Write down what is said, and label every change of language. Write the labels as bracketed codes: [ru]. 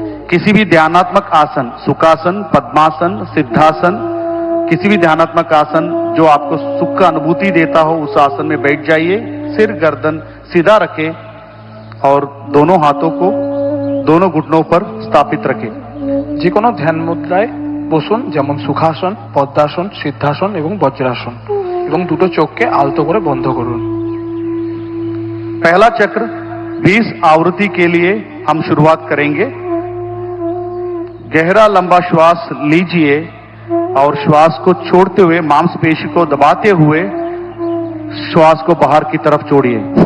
[hi] किसी भी ध्यानात्मक आसन, सुखासन, पद्मासन, सिद्धासन, किसी भी ध्यानात्मक आसन जो आपको सुख का अनुभूति देता हो उस आसन में बैठ जाइए। सिर गर्दन सीधा रखें और दोनों हाथों को दोनों घुटनों पर स्थापित रखें। [bn] যে কোনো ধ্যান মুদ্রায় বসুন, যেমন সুখাসন, পদ্মাসন, সিদ্ধাসন এবং বজ্রাসন, এবং দুটো চোখকে আলতো করে বন্ধ করুন। [hi] पहला चक्र 20 आवृत्ति के लिए हम शुरुआत करेंगे। गहरा लंबा श्वास लीजिए और श्वास को छोड़ते हुए मांसपेशी को दबाते हुए श्वास को बाहर की तरफ छोड़िए।